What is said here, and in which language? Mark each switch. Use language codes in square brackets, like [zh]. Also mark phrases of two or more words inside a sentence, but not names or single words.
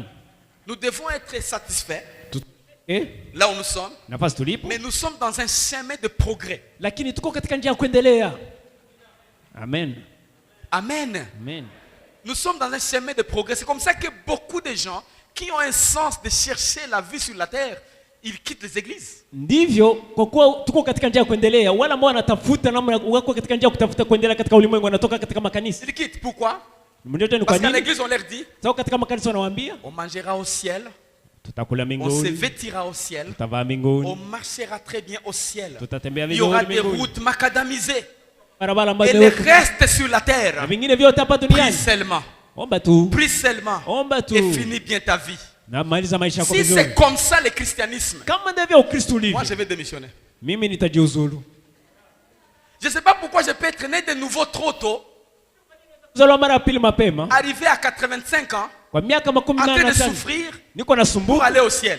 [fr] Nous devons être satisfaits là où nous sommes, mais nous sommes dans un chemin de progrès. Amen. Amen. Amen. Nous sommes dans un chemin de progrès. C'est comme ça que beaucoup de gens qui ont un sens de chercher la vie sur la terre, ils quittent les églises. [sw] Ndivyo kwa kuwa tuko katika njia ya kuendelea, wala ambao wanatafuta namna wako katika njia ya kutafuta kuendelea katika ulimwengu wanatoka katika makanisa. [fr] Ils quittent. Pourquoi? Parce qu'à l'église on leur dit, [sw] sawa katika makanisa wanawaambia, [fr] on mangera au ciel, [sw] tutakula mbinguni, [fr] on se vêtira au ciel, [sw] tutavaa mbinguni, [fr] on marchera très bien au ciel, [sw] tutatembea [fr] il y aura des routes macadamisées, [sw] barabara ambazo [fr] et le reste sur la terre, [sw] vingine vyote hapa duniani, [fr] prie seulement, [sw] omba tu, [fr] prie seulement, [sw] omba tu, [fr] et finis bien ta vie. Si c'est comme ça le christianisme, moi je vais démissionner. Je ne sais pas pourquoi je peux être né de nouveau trop tôt, arrivé à 85 ans, en train de souffrir pour aller au ciel.